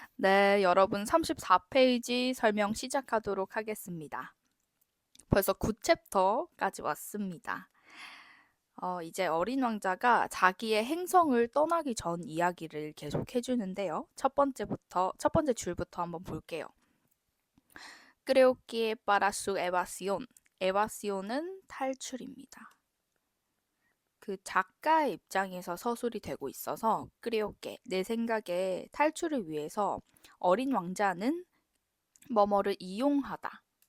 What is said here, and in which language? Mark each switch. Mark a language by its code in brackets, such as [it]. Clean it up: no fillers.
[ko] 네, 여러분 34페이지 설명 시작하도록 하겠습니다. 벌써 9챕터까지 왔습니다. 이제 어린 왕자가 자기의 행성을 떠나기 전 이야기를 계속 해주는데요. 첫 번째 줄부터 한번 볼게요. [es] Creo que para su evasión. [ko] 에바시온은 탈출입니다. 그 작가의 입장에서 서술이 되고 있어서 그레오게 내 생각에 탈출을 위해서 어린 왕자는 뭐뭐를 이용하다.